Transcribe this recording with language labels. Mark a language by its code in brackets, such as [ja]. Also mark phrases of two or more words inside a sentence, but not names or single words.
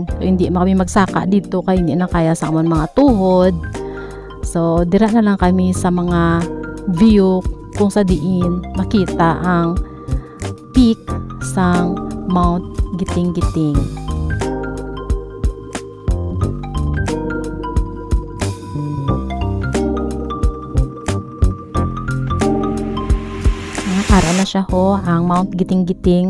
[tl] So, hindi kami magsaka dito kaya hindi na kaya sa amon mga tuhod. [hil] So dira na lang kami sa mga view kung sa diin makita ang peak sang Mount Giting-Giting. Ara na siya ang Mount Giting-Giting.